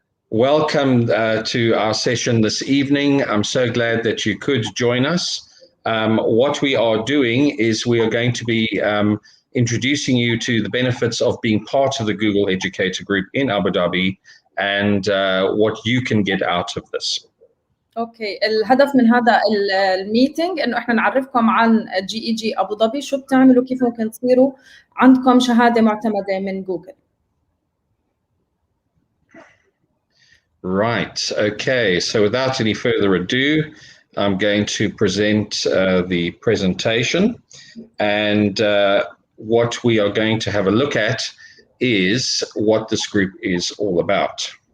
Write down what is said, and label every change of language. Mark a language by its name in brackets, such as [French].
[English] Welcome to our session this evening. I'm so glad that you could join us. What we are doing is we are going to be introducing you to the benefits of being part of the Google Educator Group in Abu Dhabi and what you can get out of this. [Arabic] اوكي الهدف من هذا الميتنج انه احنا نعرفكم عن جي اي جي ابو ظبي، شو بتعملوا، كيف ممكن تصيروا عندكم شهاده معتمده من جوجل. [English] Right, okay, so without any further ado, I'm going to present the presentation, and what we are going to have a look at is what this group is all about.